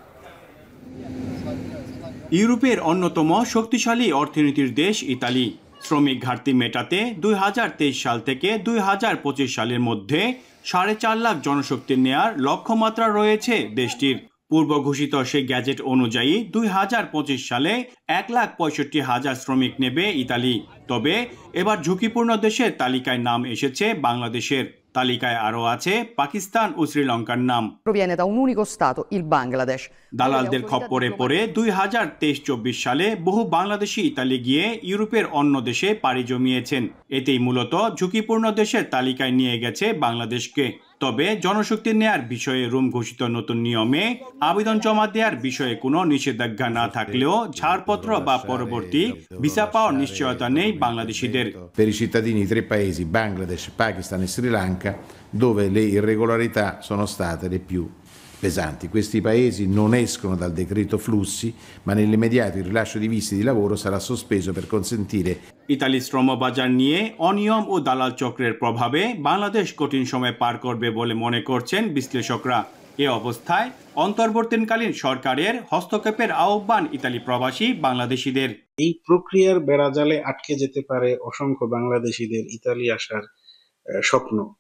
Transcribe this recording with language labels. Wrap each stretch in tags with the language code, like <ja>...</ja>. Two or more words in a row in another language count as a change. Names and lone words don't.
<bn>ইউরোপের অন্যতম শক্তিশালী অর্থনীতির দেশ ইতালি শ্রমিক ঘাটতি মেটাতে 2023 সাল থেকে 2025 সালের মধ্যে 4.5 লাখ জনশক্তি নেয়ার লক্ষ্যমাত্রা রয়েছে দেশটির। পূর্ব ঘোষিত সেই গ্যাজেট অনুযায়ী 2025 সালে 1,65,000 শ্রমিক নেবে ইতালি। তবে এবার ঝুঁকিপূর্ণ দেশের তালিকায় নাম এসেছে বাংলাদেশের। তালিকায় আরও আছে পাকিস্তান ও শ্রীলঙ্কার নাম।</bn> <it>Proviene da un unico stato, il Bangladesh.</it> <bn>দালালদের খপ্পরে পড়ে 2023-24 সালে বহু বাংলাদেশি ইতালি গিয়ে ইউরোপের অন্য দেশে পাড়ি জমিয়েছেন। এতেই মূলত ঝুঁকিপূর্ণ দেশের তালিকায় নিয়ে গেছে বাংলাদেশকে। তবে জনশক্তি নেয়ার বিষয়ে রোম ঘোষিত নতুন নিয়মে আবেদন জমা দেওয়ার বিষয়ে কোনো নিষেধাজ্ঞা না থাকলেও ছাড়পত্র বা পরবর্তী ভিসা পাওয়ার নিশ্চয়তা নেই বাংলাদেশিদের।</bn> <it>Per i cittadini di 3 paesi, Bangladesh, Pakistan e Sri Lanka, dove le irregolarità sono state le più pesanti. Questi paesi non escono dal decreto flussi, ma nell'immediato il rilascio di visti di lavoro sarà sospeso per consentire.</it> <bn>ইতালি শ্রমবাজার নিয়ে অনিয়ম ও দালাল চক্রের প্রভাবে বাংলাদেশ কঠিন সময় পার করবে বলে মনে করছেন বিশ্লেষকরা। এ অবস্থায় অন্তর্বর্তীকালীন সরকারের হস্তক্ষেপের আহ্বান ইতালি প্রবাসী বাংলাদেশিদের। এই প্রক্রিয়ার বেড়াজালে আটকে যেতে পারে অসংখ্য বাংলাদেশিদের ইতালি আসার স্বপ্ন।</bn>